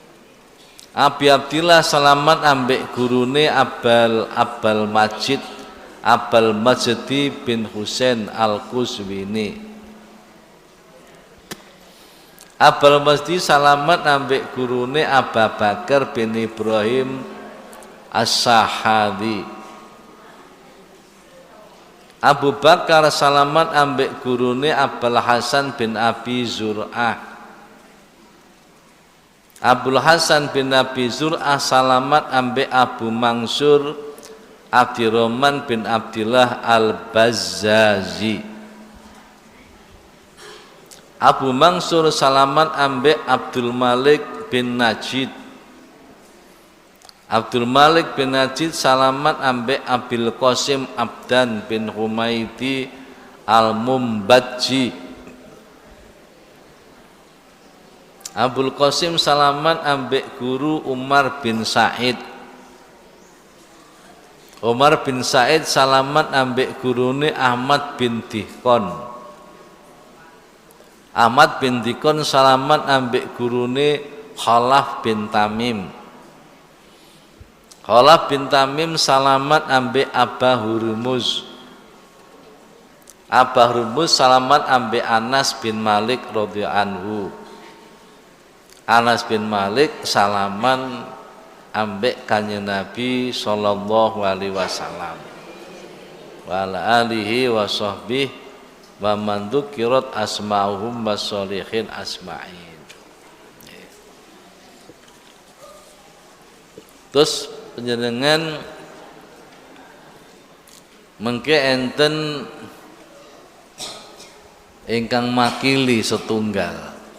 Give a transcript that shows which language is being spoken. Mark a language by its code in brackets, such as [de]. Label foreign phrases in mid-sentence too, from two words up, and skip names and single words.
[jv] Abi Abdillah salaman ambek gurune Abbal Majid Abul Majdi bin Husain Al-Quzwini. Abul Majdi salaman ambek gurune Abu Bakar bin Ibrahim As-Sahadi. Abu Bakar salaman ambek gurune Abul Hasan bin Abi Zur'ah. Abul Hasan bin Abi Zur'ah salaman ambek Abu Mansur Abdurrahman bin Abdillah Al-Bazzazi. Abu Mansur salaman ambek Abdul Malik bin Najid. Abdul Malik bin Najid salaman ambek Abil Qasim Abdan bin Humaydi Al-Mumbajji. Abul Qasim salaman ambek guru Umar bin Said. Umar bin Said salaman ambek gurune Ahmad bin Dihkon. Ahmad bin Dihkon salaman ambek gurune Khalaf bin Tamim. Khalaf bin Tamim salaman ambek Abah Hurmuz. Abah Hurmuz salaman ambek Anas bin Malik [ar] رضي الله عنه. [jv] Anas bin Malik salaman ambek kanjeng Nabi [ar] صلى الله عليه وسلم وعلى آله وصحبه ومن ذكرت أسماؤهم والصالحين أجمعين. [jv] Terus panjenengan mengke enten ingkang makili setunggal.